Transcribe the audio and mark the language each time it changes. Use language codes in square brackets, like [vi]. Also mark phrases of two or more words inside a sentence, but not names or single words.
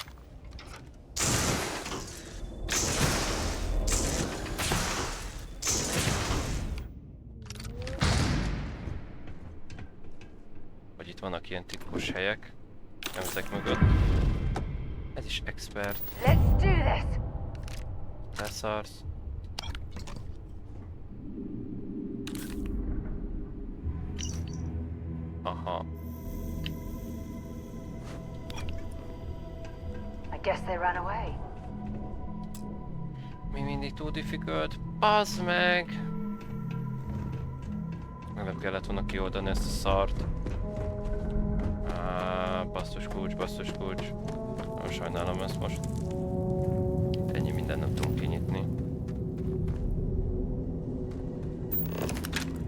[hu] Hogy itt vannak ilyen titkos helyek. Ezek mögött. Ez is expert. [en] Let's do this. [hu] Leszarsz. Aha. [en] I guess they ran away. [hu] Mi mindig túl difficult. Bazd meg! Nem kellett volna kioldani ezt a szart. Basszus kulcs, basszus kulcs. Nem sajnálom ezt most. Ennyi mindent nem tudunk kinyitni.